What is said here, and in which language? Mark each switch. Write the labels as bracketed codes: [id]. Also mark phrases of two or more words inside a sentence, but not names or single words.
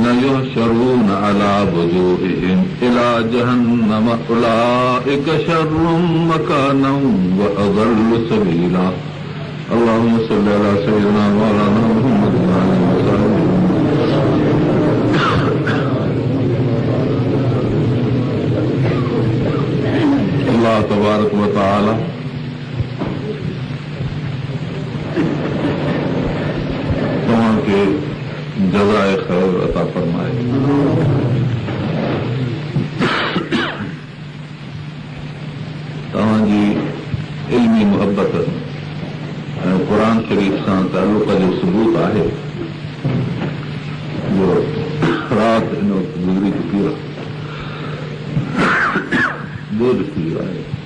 [ar] يحشرون على وجوههم إلى جهنم أولئك شر مكانا وأضل سبيلا اللهم صل على سيدنا مولانا محمد وعلى آله وصحبه الله تبارك وتعالى [sd] तव्हांखे जज़ाए ख़ैर अता फरमाए। तव्हांजी इल्मी मुहबत ऐं क़ुरान शरीफ़ सां तालुक़ जो सबूत आहे जो राति हिन वक़्तु गुज़री चुकी आहे, बोझ थी वियो आहे।